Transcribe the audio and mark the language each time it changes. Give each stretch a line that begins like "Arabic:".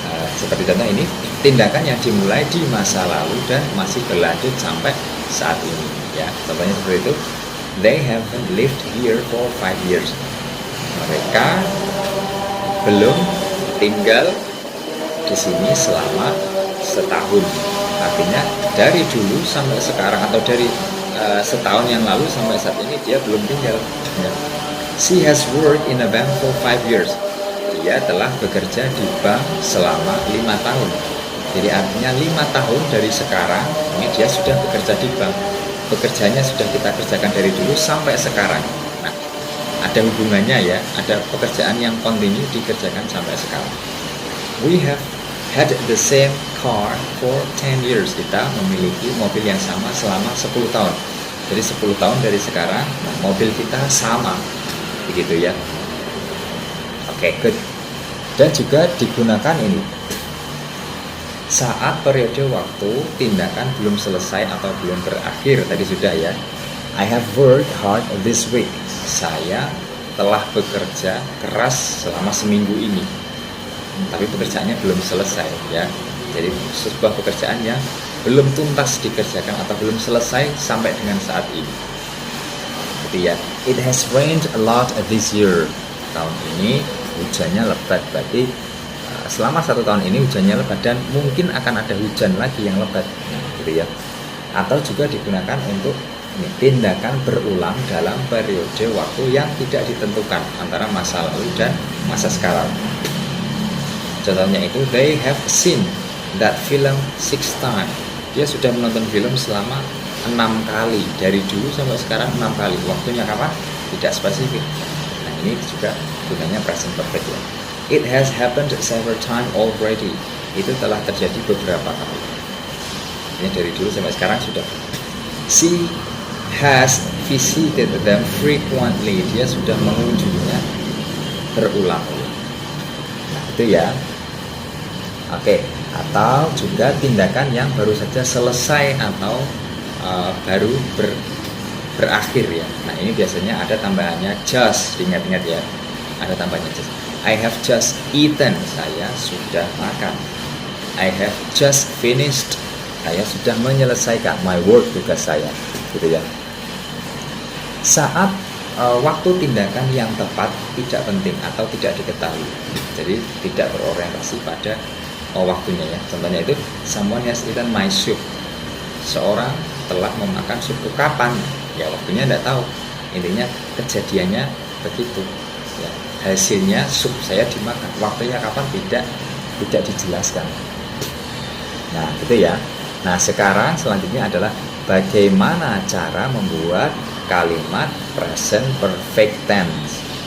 Indonesian: Seperti contoh ini, tindakan yang dimulai di masa lalu dan masih berlanjut sampai saat ini ya. Contohnya seperti itu,
English: they haven't lived here for 5 years.
Indonesian: Mereka belum tinggal di sini selama setahun. Artinya dari dulu sampai sekarang atau dari setahun yang lalu sampai saat ini dia belum tinggal. Ya.
English: She has worked in a bank for 5 years.
Indonesian: Dia telah bekerja di bank selama 5 tahun. Jadi artinya 5 tahun dari sekarang ini dia sudah bekerja di bank. Pekerjaannya sudah kita kerjakan dari dulu sampai sekarang. Nah, ada hubungannya ya, ada pekerjaan yang continue dikerjakan sampai sekarang.
English: We have had the same car for 10 years.
Indonesian: Kita memiliki mobil yang sama selama 10 tahun. Jadi 10 tahun dari sekarang, nah, mobil kita sama. Begitu ya. Oke, good. Dan juga digunakan ini saat periode waktu tindakan belum selesai atau belum berakhir. Tadi sudah ya.
English: I have worked hard this week.
Indonesian: Saya telah bekerja keras selama seminggu ini. Tapi pekerjaannya belum selesai ya. Jadi sebuah pekerjaan yang belum tuntas dikerjakan atau belum selesai sampai dengan saat ini. Gitu ya.
English: It has rained a lot this year.
Indonesian: Tahun ini hujannya lebat, berarti selama 1 tahun ini hujannya lebat dan mungkin akan ada hujan lagi yang lebat, gitu ya. Atau juga digunakan untuk tindakan berulang dalam periode waktu yang tidak ditentukan antara masa lalu dan masa sekarang. Contohnya itu,
English: they have seen that film 6 times.
Indonesian: Dia sudah menonton film selama 6 kali. Dari dulu sampai sekarang 6 kali. Waktunya kapan? Tidak spesifik. Nah, ini juga gunanya present perfect ya.
English: It has happened several times already.
Indonesian: Itu telah terjadi beberapa kali. Ini dari dulu sampai sekarang sudah.
English: She has visited them frequently.
Indonesian: Dia sudah mengunjunginya berulang-ulang. Nah, itu ya. Oke, atau juga tindakan yang baru saja selesai atau baru berakhir ya. Nah, ini biasanya ada tambahannya just, ingat-ingat ya. Ada tambahannya just.
English: I have just eaten.
Indonesian: Saya sudah makan.
English: I have just finished.
Indonesian: Saya sudah menyelesaikan
English: my work,
Indonesian: tugas saya. Gitu ya. Saat waktu tindakan yang tepat tidak penting atau tidak diketahui. Jadi tidak berorientasi pada waktunya ya. Contohnya itu,
English: someone has eaten my soup.
Indonesian: Seorang telah memakan supku kapan? Ya waktunya tidak tahu. Intinya kejadiannya begitu. Ya, hasilnya sup saya dimakan. Waktunya kapan tidak dijelaskan. Nah gitu ya. Nah sekarang selanjutnya adalah bagaimana cara membuat kalimat present perfect tense.